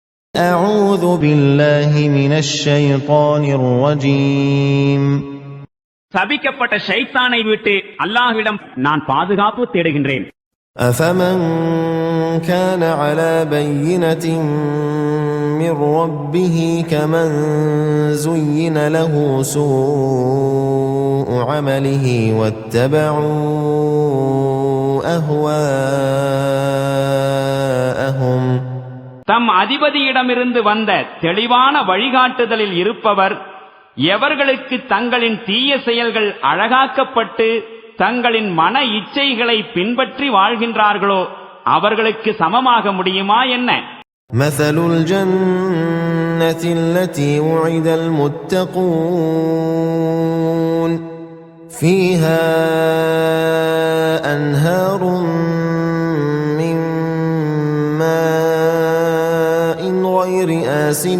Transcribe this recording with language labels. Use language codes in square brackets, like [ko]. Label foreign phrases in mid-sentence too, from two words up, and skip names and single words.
[ar] أعوذ بالله من الشيطان الرجيم [ta] சபிக்கப்பட்ட ஷைத்தானை விட்டு அல்லாஹ்விடம் நான் பாதுகாப்பு தேடுகின்றேன். [ar] أفمن كان على بينة من ربه كمن زين له سوء عمله واتبعوا أهواءهم [ta] தம் அதிபதியிடமிருந்து வந்த தெளிவான வழிகாட்டுதலில் இருப்பவர் எவர்களுக்கு தங்களின் தீய செயல்கள் அழகாக்கப்பட்டு தங்களின் மன இச்சைகளை பின்பற்றி வாழ்கின்றார்களோ அவர்களுக்கு சமமாக முடியுமா என்ன? [ar] مثل الجنة التي وعد المتقون فيها أنهار من ماء غير آسن